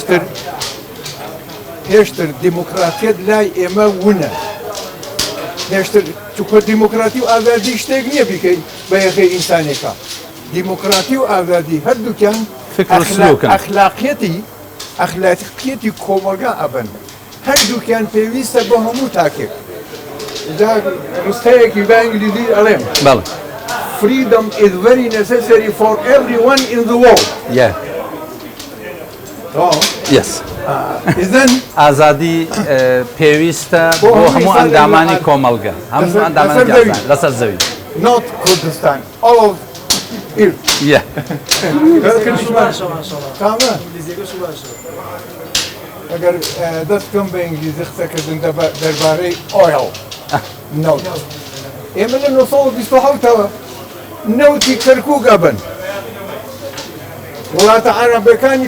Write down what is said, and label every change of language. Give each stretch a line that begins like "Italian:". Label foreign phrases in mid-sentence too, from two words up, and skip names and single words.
Central Kurdish: هێشتر دیموکراتیت لای ئێمە وونە هێشتر چونکە دیموکراتی و ئازادی شتێک نییە بیکەی بە یەخەی ئینسانێکە دیموکراتی و ئازادی هەردووکیان ئەخلاقیەتی کۆمەلگا ئەبن هەردووکیان پێویستە بۆ هەموو تاکێک ڕستەیەکی بە ئینگلیزی ئەڵێم
English: freedom is very necessary for everyone in the world. Yeah. Yes.
Central Kurdish: ئازادی پێویستە بۆ هەموو ئەندامانی کۆمەلگا هەموو ئەندامانی لەسەر زەوی
English: not Kurdistan all of it. Yeah.
Central Kurdish: ئەگەر دەستکەم بە ئینگلیزی قسەکردن دەربارەی ئۆیڵ نەوت ئێمە لە 1920ەوە نەوتی کەرکووک ئەبن وڵاتە عەرەبەکانی